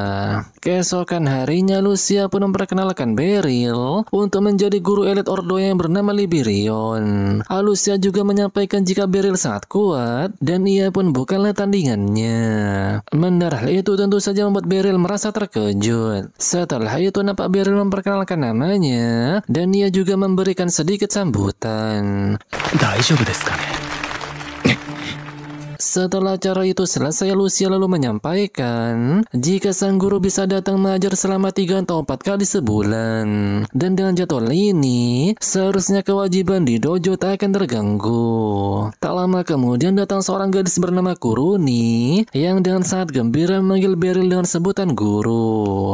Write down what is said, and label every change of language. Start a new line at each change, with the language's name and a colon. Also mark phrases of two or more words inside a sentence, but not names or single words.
Indonesian: Keesokan harinya Alucia pun memperkenalkan Beryl untuk menjadi guru elit Ordo yang bernama Liberion. Alucia juga menyampaikan jika Beryl sangat kuat dan ia pun bukanlah tandingannya. Mendengar hal itu tentu saja membuat Beryl merasa terkejut. Setelah itu nampak Beryl memperkenalkan namanya dan ia juga memberikan sedikit sambutan.
Japanese: 大丈夫ですかね?
Indonesian: Setelah acara itu selesai, Alucia lalu menyampaikan jika sang guru bisa datang mengajar selama 3 atau 4 kali sebulan. Dan dengan jadwal ini, seharusnya kewajiban di dojo tak akan terganggu. Tak lama kemudian datang seorang gadis bernama Kuruni yang dengan sangat gembira memanggil Beryl dengan sebutan guru.